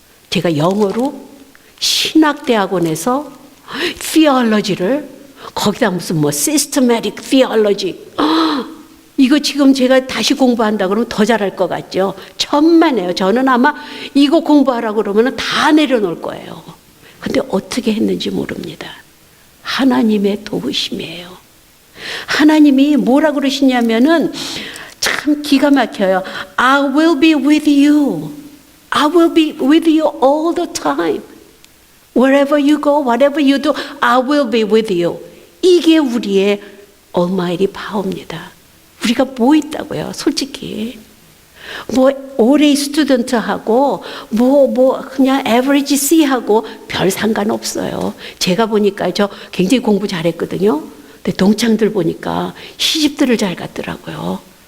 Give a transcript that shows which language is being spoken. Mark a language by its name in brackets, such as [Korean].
[Korean] 제가 영어로 신학대학원에서 theology를 거기다 무슨 systematic theology 이거 지금 제가 다시 공부한다 그러면 더 잘할 것 같죠. 천만에요. 저는 아마 이거 공부하라고 그러면 다 내려놓을 거예요. 근데 어떻게 했는지 모릅니다. 하나님의 도우심이에요. 하나님이 뭐라 그러시냐면은 참 기가 막혀요. [English] I will be with you. I will be with you all the time. Wherever you go, whatever you do, I will be with you. [Korean] 이게 우리의 Almighty Power입니다. 우리가 뭐 있다고요? 솔직히 뭐 올해 스튜던트하고 뭐 그냥 에버리지 C하고 별 상관없어요. 제가 보니까 저 굉장히 공부 잘했거든요. 근데 동창들 보니까 시집들을 잘 갔더라고요.